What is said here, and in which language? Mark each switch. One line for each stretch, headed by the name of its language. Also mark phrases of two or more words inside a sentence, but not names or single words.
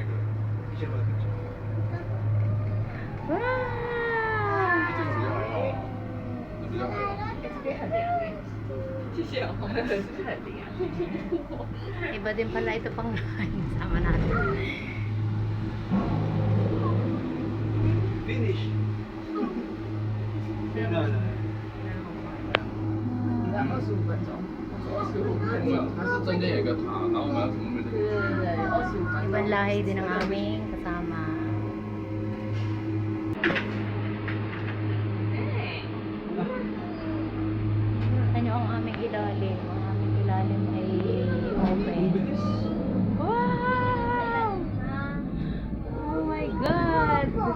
Filipino: Picture ba? Picture.
English: Wow!
Chinese: 比较好。谢谢，谢谢，很厉害。
Filipino: Iba din pala ito pang sama natin.
English: Finish. No, no.
Chinese: 它是中间有一个塔，然后我们要从那边。
Filipino: Ibang lahi din ang aming kasama. Ano ang aming ilalim? Ang aming ilalim ay open.
English: Wow! Oh my God!